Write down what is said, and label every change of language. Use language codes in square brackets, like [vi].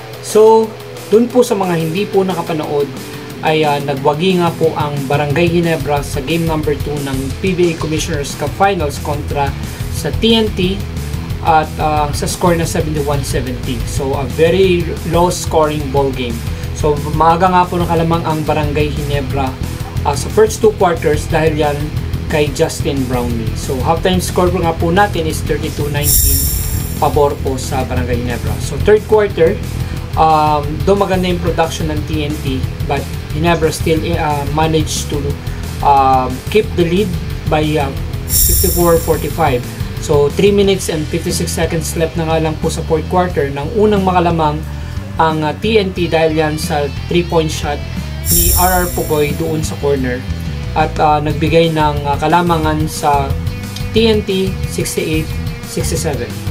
[tl] So, dun po sa mga hindi po nakapanood ay nagwagi nga po ang Barangay Ginebra sa game number 2 ng PBA Commissioners Cup Finals kontra sa TNT at sa score na 71-70. [en] So, a very low scoring ball game. [tl] So, maaga nga po nakalamang ang Barangay Ginebra sa first 2 quarters dahil yan kay Justin Brownlee. So, halftime score nga po natin is 32-19 pabor po sa Barangay Ginebra. [en] So, third quarter, though [tl] maganda yung [en] production ng TNT, but Ginebra still managed to keep the lead by 54-45. [tl] So, 3 minutes and 56 seconds left na nga lang po sa fourth quarter nang unang makalamang ang TNT dahil yan sa 3-point shot ni RR Pugoy doon sa corner at nagbigay ng kalamangan sa TNT 68-67.